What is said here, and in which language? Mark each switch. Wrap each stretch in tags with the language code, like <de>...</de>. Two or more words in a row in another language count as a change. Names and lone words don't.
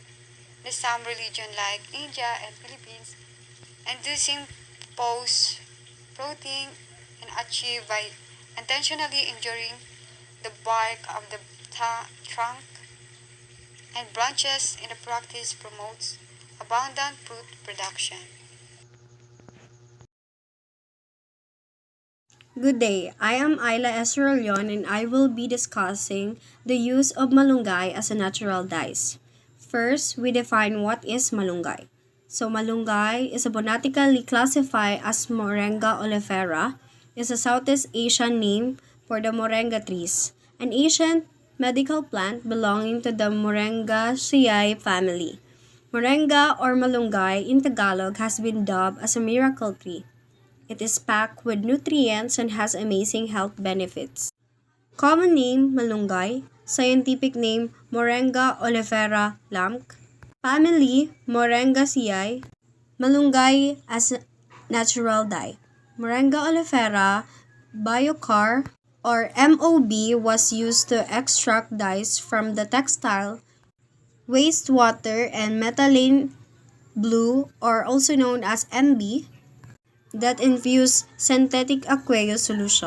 <en>In some regions like India and Philippines, inducing post protein and achieved by intentionally injuring the bark of the trunk and branches in the practice promotes abundant fruit production. Good day, I am Ayla Esrolion and I will be discussing the use of malunggay as a natural dyes. First, we define what is malunggay. So malunggay is botanically classified as Moringa oleifera, is a Southeast Asian name for the moringa trees, an ancient medical plant belonging to the Moringaceae family. Moringa or malunggay in Tagalog has been dubbed as a miracle tree. It is packed with nutrients and has amazing health benefits. Common name malunggay, scientific name Moringa oleifera lamk, family Moringaceae, malunggay as a natural dye. Moringa oleifera biochar or MOB was used to extract dyes from the textile, wastewater, and methylene blue or also known as MB that infuse synthetic aqueous solution.</en>